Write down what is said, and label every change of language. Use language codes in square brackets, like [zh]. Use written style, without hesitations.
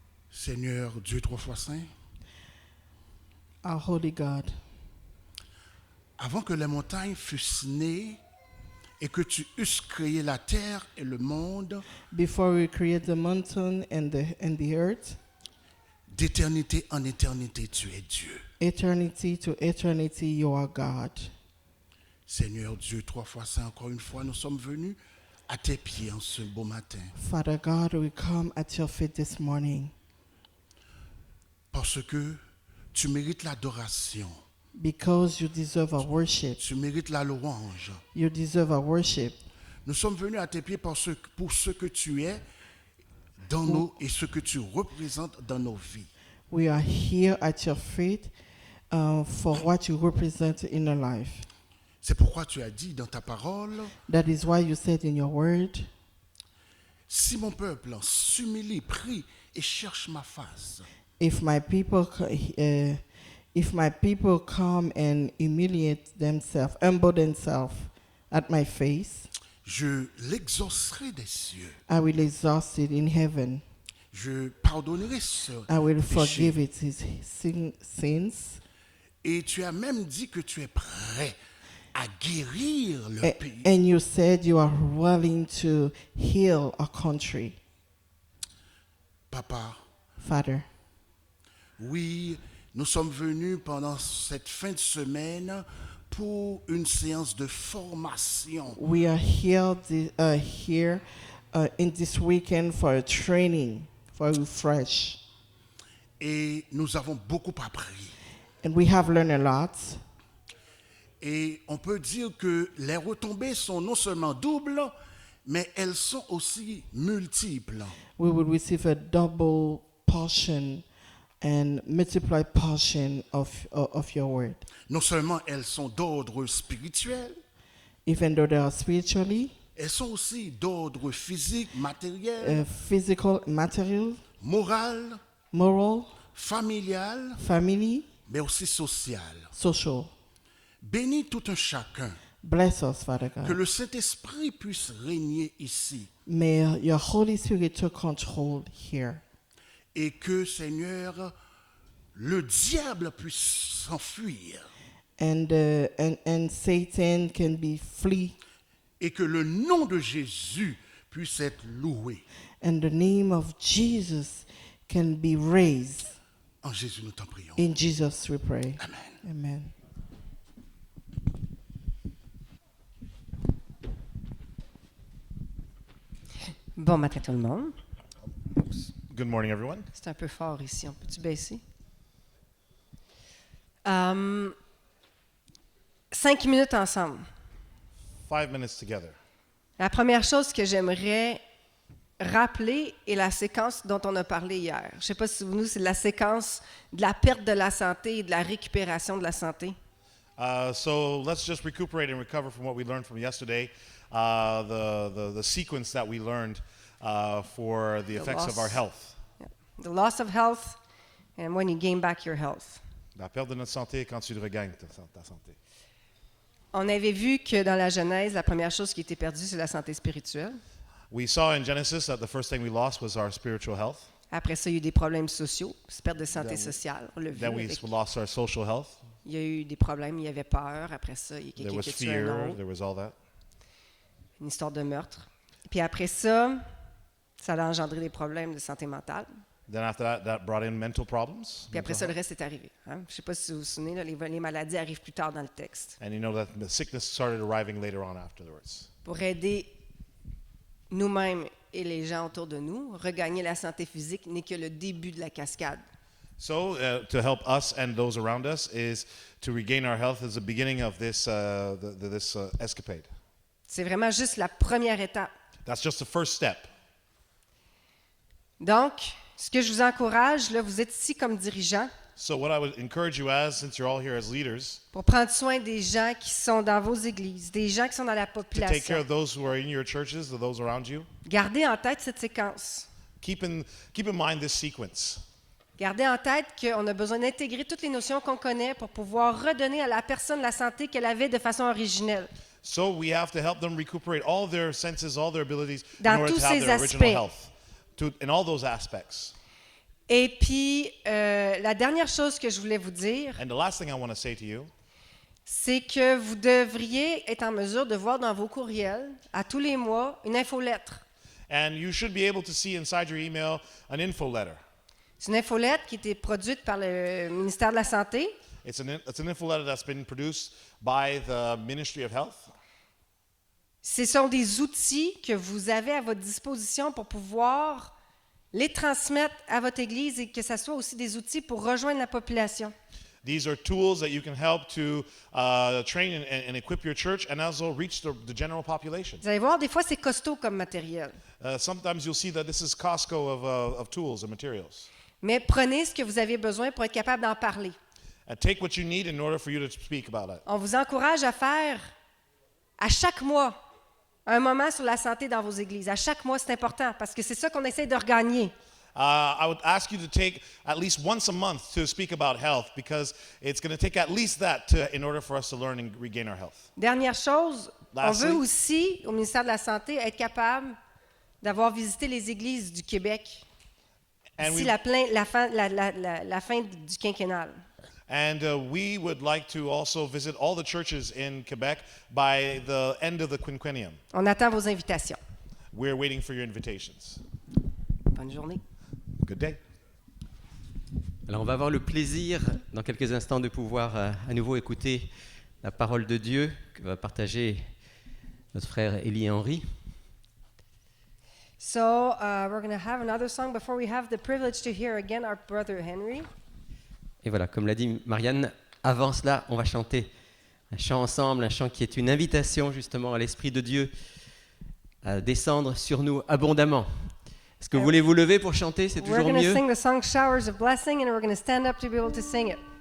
[fr] Seigneur Dieu trois fois saint, [en] Our holy God, [fr] avant que les montagnes fussent nées et que tu eusses créé la terre et le monde, [en] before we create the mountain and the earth, [fr] d'éternité en éternité, tu es Dieu. [en] eternity to eternity, you are God. [fr] Seigneur Dieu trois fois saint, encore une fois, nous sommes venus à tes pieds en ce beau matin. [en] Father God, we come at your feet this morning [fr] Parce que tu mérites l'adoration, [en] because you deserve our worship. [fr] tu mérites la louange. [en] You deserve our worship. [fr] Nous sommes venus à tes pieds pour ce que tu es dans nos et ce que tu représentes dans nos vies. [en] We are here at your feet for what you represent in our life. [fr] C'est pourquoi tu as dit dans ta parole, [en] That is why you said in your word, [fr] si mon peuple s'humilie, prie et cherche ma face, [en] if my people come and humiliate themselves, humble themselves at my face, [fr] je l'exaucerai des cieux. [en] I will exhaust it in heaven. [fr] Je pardonnerai ce [en] I will [fr] péché. [en] forgive it his sins. [fr] Et tu as même dit que tu es prêt à guérir le pays. [en] And you said you are willing to heal our country. [fr] Papa, [en] Father, [fr] oui, nous sommes venus pendant cette fin de semaine pour une séance de formation. [en] we are here in this weekend for a training, for a refresh. [fr] Et nous avons beaucoup appris. [en] And we have learned a lot. [fr] Et on peut dire que les retombées sont non seulement doubles, mais elles sont aussi multiples. [en] We will receive a double portion and multiplied portion of your word. [fr] Non seulement elles sont d'ordre spirituel, [en] Even though they are spiritually, [fr] elles sont aussi d'ordre physique, matériel, [en] physical, material, [fr] moral, [en] moral, [fr] familial, [en] family, [fr] mais aussi social. [en] social. [fr] Bénis tout un chacun. [en] Bless us, Father [fr] Que [en] God. [fr] le Saint-Esprit puisse régner ici. [en] May your Holy Spirit take control here. [fr] Et que, Seigneur, le diable puisse s'enfuir. [en] And Satan can be flee. [fr] Et que le nom de Jésus puisse être loué. [en] And the name of Jesus can be raised. [fr] En Jésus, nous t'en prions. [en] In Jesus we pray. [fr] Amen. [en] Amen. [fr] Bon matin tout le monde. [en] Good morning, everyone. [fr] C'est un peu fort ici. On peut-tu baisser? 5 minutes ensemble. [en] 5 minutes together. [fr] La première chose que j'aimerais rappeler est la séquence dont on a parlé hier. Je ne sais pas si vous vous souvenez, c'est la séquence de la perte de la santé et de la récupération de la santé. [en] So let's just recuperate and recover from what we learned from yesterday. The sequence that we learned for the effects of our health. The loss of health and when you gain back your health. [fr] La perte de notre santé quand tu regagnes ta santé. On avait vu que dans la Genèse, la première chose qui était perdue, c'est la santé spirituelle. [en] We saw in Genesis that the first thing we lost was our spiritual health. [fr] Après ça, il y a eu des problèmes sociaux, perte de santé sociale. On l'a vu. [en] Then we [fr] avec- [en] lost our social health. [fr] il y a eu des problèmes, il y avait peur. Après ça, il y a [en] There [fr] quelqu'un [en] was [fr] qui a tué un [en] fear. [fr] autre, [en] There was all that. [fr] une histoire de meurtre. Puis après ça, ça a engendré des problèmes de santé mentale. [en] Then after that, that brought in mental problems. [fr] Puis après ça, [en] mental [fr] le reste est arrivé. Hein? Je ne sais pas si vous vous souvenez, là, les maladies arrivent plus tard dans le texte. [en] health. And you know that the sickness started arriving later on afterwards. [fr] Pour aider nous-mêmes et les gens autour de nous, regagner la santé physique n'est que le début de la cascade. [en] So, to help us and those around us is to regain our health is the beginning of this escapade. [fr] C'est vraiment juste la première étape. [en] That's just the first step. [fr] Donc, ce que je vous encourage, là, vous êtes ici comme dirigeant [en] So, what I would encourage you as, since you're all here as leaders, [fr] pour prendre soin des gens qui sont dans vos églises, des gens qui sont dans la [en] to take care of those who are in your churches, or those around you. [fr] Gardez en tête cette séquence. [en] Keep in mind this sequence. [fr] Gardez en tête qu'on a besoin d'intégrer toutes les notions qu'on connaît pour pouvoir redonner à la personne la santé qu'elle avait de façon originelle. [en] So we have to help them recuperate all their senses, all their abilities [fr] Dans [en] in order [fr] tous [en] to have [fr] ces [en] their original [fr] aspects. [en] health. In all those aspects. [fr] Et puis, la dernière chose que je voulais vous dire, [en] And the last thing I want to say to you [fr] c'est que vous devriez être en mesure de voir dans vos courriels, à tous les mois, une infolettre. [en] and you should be able to see inside your email an info letter. [fr] C'est une infolettre qui a été produite par le ministère de la Santé. [en] It's an info letter that's been produced by the Ministry of Health. [fr] Ce sont des outils que vous avez à votre disposition pour pouvoir les transmettre à votre Église et que ce soit aussi des outils pour rejoindre la population. [en] These are tools that you can help to train and equip your church and also reach the general population. [fr] Vous allez voir, des fois, c'est costaud comme matériel. [en] Sometimes you'll see that this is Costco of tools and materials. [fr] Mais prenez ce que vous avez besoin pour être capable d'en parler. [en] And take what you need in order for you to speak about it. [fr] On vous encourage à faire à chaque mois un moment sur la santé dans vos églises. À chaque mois, c'est important parce que c'est ça qu'on essaie de regagner. [en] I would ask you to take at least once a month to speak about health because it's going to take at least that in order for us to learn and regain our health. [fr] Dernière chose, on [en] Lastly. [fr] veut aussi, au ministère de la Santé, être capable d'avoir visité les églises du Québec [en] And [fr] d'ici [en] we, [fr] la fin du quinquennal. [en] we would like to also visit all the churches in Quebec by the end of the quinquennium. [fr] On attend vos invitations. [en] We're waiting for your invitations. [fr] Bonne journée. [en] Good day. [fr] Alors on va avoir le plaisir dans quelques instants de pouvoir à nouveau écouter la parole de Dieu que va partager notre frère Élie Henry. [en] So we're going to have another song before we have the privilege to hear again our brother Henry. [fr] Et voilà, comme l'a dit Marianne, avant cela, on va chanter un chant ensemble, un chant qui est une invitation justement à l'Esprit de Dieu à descendre sur nous abondamment. Est-ce que vous voulez vous lever pour chanter? C'est [en] We're [fr] toujours [en] going to [fr] mieux. [en] sing the song Showers of Blessing and we're going to stand up to be able to sing it.